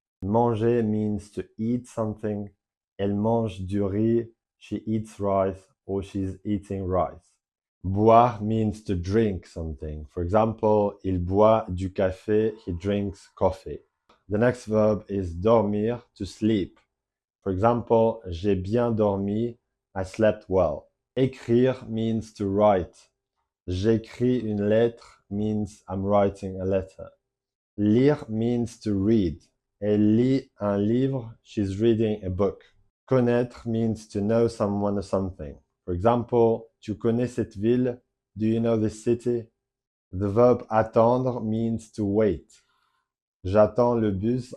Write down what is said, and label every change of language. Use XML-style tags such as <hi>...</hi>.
<en>Manger means to eat something.</en> <fr>Elle mange du riz,</fr> <en>she eats rice or she's eating rice. Boire means to drink something. For example,</en> <fr>il boit du café,</fr> <en>he drinks coffee. The next verb is dormir, to sleep. For example,</en> <fr>j'ai bien dormi,</fr> <en>I slept well. Écrire means to write.</en> <fr>J'écris une lettre</fr> <en>means I'm writing a letter. Lire means to read.</en> <fr>Elle lit un livre.</fr> <en>She's reading a book. Connaître means to know someone or something. For example,</en> <fr>tu connais cette ville?</fr> <en>Do you know this city? The verb attendre means to wait.</en> <fr>J'attends le bus.</fr>